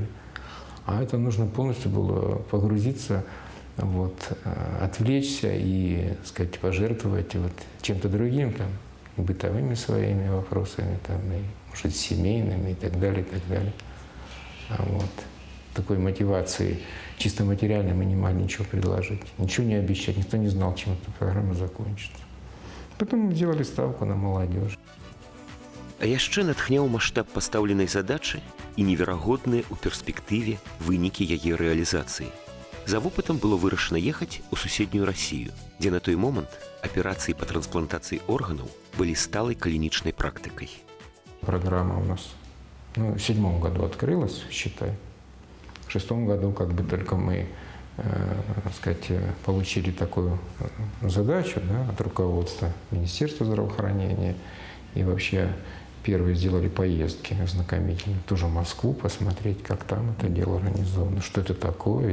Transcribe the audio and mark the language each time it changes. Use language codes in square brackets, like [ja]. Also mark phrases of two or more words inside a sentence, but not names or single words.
[ru] А это нужно полностью было погрузиться, вот, отвлечься и, так сказать, пожертвовать вот чем-то другим, там, бытовыми своими вопросами, там, и, может, семейными и так далее, и так далее. Вот. Такой мотивации чисто материальной мы не могли ничего предложить, ничего не обещать, никто не знал, чем эта программа закончится. Потом мы делали ставку на молодежь. [be] А яшчэ натхняў маштаб пастаўленай задачы і неверагодныя ў перспектыве вынікі яе рэалізацыі. За вопытам было вырашана ехаць у суседнюю Расію, дзе на той момант аперацыі па трансплантацыі органаў былі сталай клінічнай практыкай. [ru] Программа у нас в 2007 году открылась, считай. В 2006 году как бы только мы, так сказать, получили такую задачу, да, от руководства Министерства здравоохранения и вообще первые сделали поездки ознакомительные, тоже в Москву, посмотреть, как там это дело организовано, что это такое.